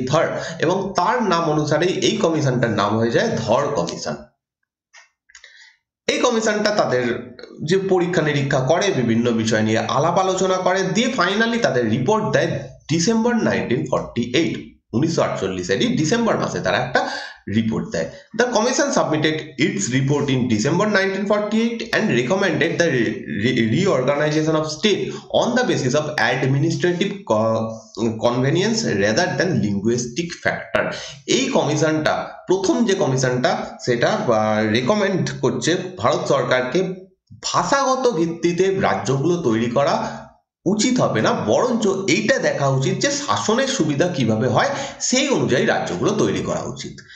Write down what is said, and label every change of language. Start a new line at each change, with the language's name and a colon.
Bangla: ধর, এবং তার নাম অনুসারে এই কমিশনটার নাম হয়ে যায় ধর কমিশন। এই কমিশনটা তাদের যে পরীক্ষা নিরীক্ষা করে, বিভিন্ন বিষয় নিয়ে আলাপ আলোচনা করে, দিয়ে ফাইনালি তাদের রিপোর্ট দেয় ডিসেম্বর 1948। 1948-এরই ডিসেম্বর মাসে তারা একটা রিপোর্ট দেয়।
English: The commission submitted its report in December 1948 and recommended the reorganization of state on the basis of administrative convenience rather than linguistic factor।
Bangla: এই কমিশনটা, প্রথম যে কমিশনটা, সেটা রেকমেন্ড করছে ভারত সরকারকে ভাষাগত ভিত্তিতে রাজ্যগুলো তৈরি করা উচিত হবে না, বরঞ্চ এইটা দেখা উচিত যে শাসনের সুবিধা কিভাবে হয় সেই অনুযায়ী রাজ্যগুলো তৈরি করা উচিত।